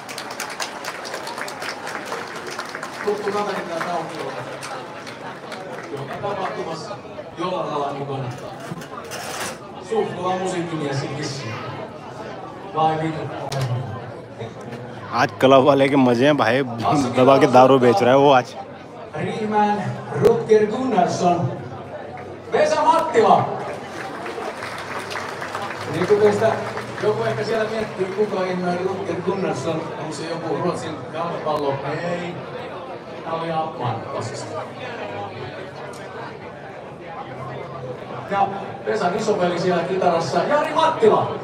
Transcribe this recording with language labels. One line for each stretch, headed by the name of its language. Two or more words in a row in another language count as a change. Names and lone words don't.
Hindi: आज क्लब वाले के मजे हैं भाई, दबा के दारू बेच रहा है वो आज।
Finnish: Riihimäen Rutger Gunnarsson, Vesa Mattila. Niin kuin teistä joku ehkä siellä miettii, kuka ihmeen Rutger Gunnarsson, onko se joku Ruotsin jalkapallo? Ei. Tämä oli Appman tosista. Ja Vesan isoveli siellä kitarassa, Jari Mattila.